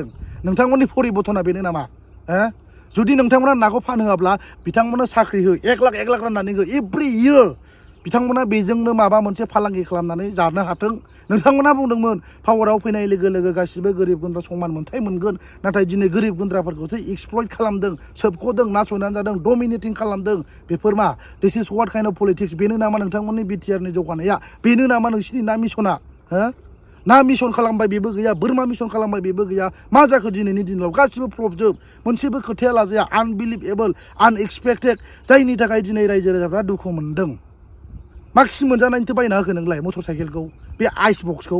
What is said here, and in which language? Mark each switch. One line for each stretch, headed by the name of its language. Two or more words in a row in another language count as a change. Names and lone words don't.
Bodo: नोंथांमोननि परिबर्तना बेनो नामा? जुदि नोंथांमोना नाखौ फानहोआब्ला बिथांमोननो साख्रि हो, 1 लाख राननानै हो
English: every year.
Bodo: बिथांमोना बेजोंनो माबा मोनसे फालांगि खालामनानै जानो हाथों। नोंथांमोना बुंदोंमोन पावाराव फैनाय लोगो लोगो गासिबो गोरिब गुन्द्रा समान मोन्थाय मोनगोन। नाथाय दिनै गोरिब गुन्द्राफोरखौसो एक्सप्लइट खालामदों, सोबख'दों, नासयनानै जादों, डमिनेटिं खालामदों। बेफोर मा?
English: This is what kind of politics?
Bodo: बेनो नामा नोंथांमोननि बिटिआरनि जौगानाया? बेनो नामा नोंसिनि ना मिसना? ना मिसन खालामबाय बेबो गैया, बोरमा मिसन खालामबाय बेबो गैया। मा जाखो दिनैनि दिनाव? गासिबो फ्लपजोब। मोनसेबो खोथाया लाजाया,
English: unbelievable, unexpected.
Bodo: जायनि थाखाय दिनै रायजो राजाफ्रा दुखु मोनदों। मा खि मोनजानायनिथो बायना होखो नोंलाय
English: motor cycle,
Bodo: बे
English: ice box?